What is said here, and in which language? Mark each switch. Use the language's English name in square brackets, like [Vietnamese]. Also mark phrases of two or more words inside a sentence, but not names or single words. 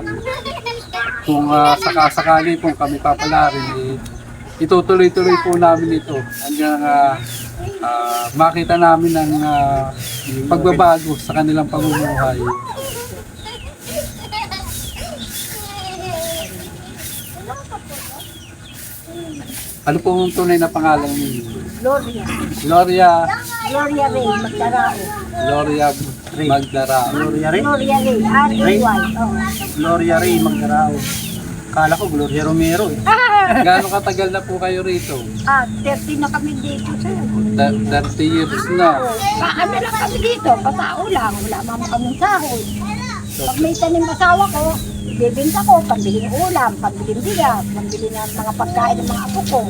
[Filipino] Kung sakasakali po kami papalarin, itutuloy-tuloy po namin ito hanggang makita namin ang pagbabago sa kanilang pamumuhay. Ano po ang tunay na pangalan ninyo? Gloria. Gloria Gloria Ray, Magdarao. Gloria Magdarao. Gloria Ray. Gloria Ray, R-A-Y. Oh. Gloria Ray Magdarao. Kala ko Gloria Romero eh. Gaano katagal na po kayo rito? 30 na kami dito, sir. 30 years na. Ano lang kami dito, patao lang. Wala mama kaming sahod. Pag may tanim asawa ko, bibinta ko, pambili ng ulam, pambili ng bigas, pambili ng mga pagkain ng mga apo ko.